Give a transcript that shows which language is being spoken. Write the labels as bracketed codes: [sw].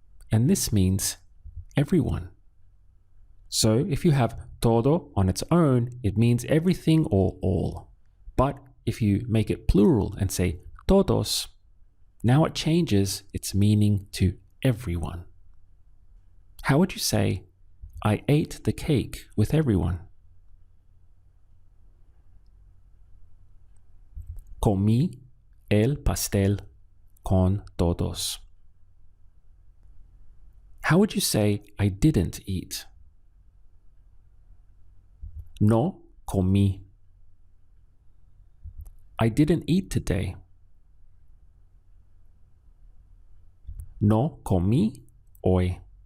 [en] And this means everyone. So if you have todo on its own, it means everything or all. But if you make it plural and say todos, now it changes its meaning to everyone. How would you say, I ate the cake with everyone? [es] Comí el pastel con todos. [en] How would you say, I didn't eat? [es] No comí. [en] I didn't eat today. [es] No comí hoy.